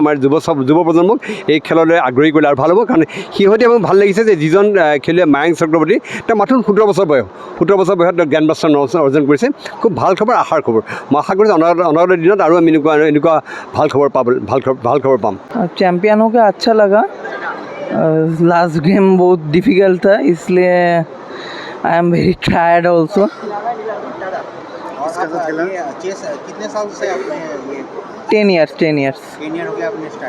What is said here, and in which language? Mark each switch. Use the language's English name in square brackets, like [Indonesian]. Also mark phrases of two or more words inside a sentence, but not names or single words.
[Assamese] আমাৰ যুৱ প্ৰজন্মক এই খেললৈ আগ্ৰহী কৰিলে আৰু ভাল হ'ব। কাৰণ শেহতীয়াভাৱে ভাল লাগিছে যে যিজন খেলুৱৈ মায়াংক চক্ৰৱৰ্তী, তেওঁ মাত্ৰ 17 বছৰ বয়সত তেওঁ [English] grand master [Assamese] অৰ্জন কৰিছে। খুব ভাল খবৰ, আশাৰ খবৰ। মই আশা কৰিছোঁ অনাগত দিনত আৰু আমি এনেকুৱা ভাল খবৰ পাম। [Hindi] चैम्पियन होकर अच्छा लगा। [English] last game [Hindi] बहुत डिफ़िकल्ट था, इसलिए [English] I am very tired also. [Hindi] कितने साल से आपने ये [English] 10 years [Hindi] 10 ईयर हो गया आपने स्टार्ट?